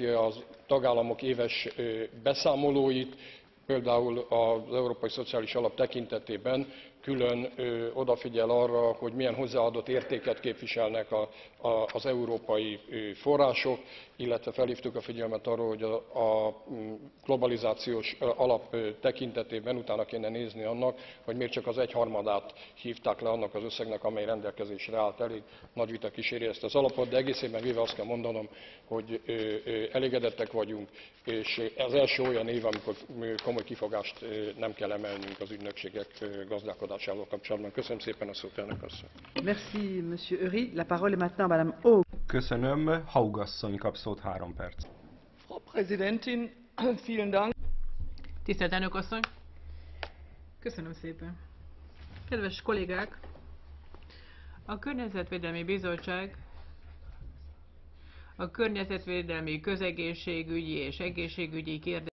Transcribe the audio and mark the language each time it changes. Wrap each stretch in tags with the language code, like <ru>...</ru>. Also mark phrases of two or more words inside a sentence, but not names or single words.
<hu>a tagállamok éves beszámolóit, például az Európai Szociális Alap tekintetében külön odafigyel arra, hogy milyen hozzáadott értéket képviselnek az európai források, illetve felhívtuk a figyelmet arra, hogy a globalizációs alap tekintetében utána kéne nézni annak, hogy miért csak az 1/3-át hívták le annak az összegnek, amely rendelkezésre állt. Elég nagy vita kíséri ezt az alapot, de egészében véve azt kell mondanom, hogy elégedettek vagyunk, és ez első olyan év, amikor komoly kifogást nem kell emelnünk az ügynökségek gazdálkodásával kapcsolatban. Köszönöm szépen a szót, elnök asszony.</hu> <fr>Merci, Monsieur Eury. La parole est maintenant à Madame Haug.</fr> <hu>Köszönöm, Haug asszony kap szót 3 perc.</hu> <de>Frau Präsidentin, vielen Dank.</de> <hu>Tisztelt elnök asszony! Köszönöm szépen! Kedves kollégák! A Környezetvédelmi Bizottság a környezetvédelmi, közegészségügyi és egészségügyi kérdések</hu>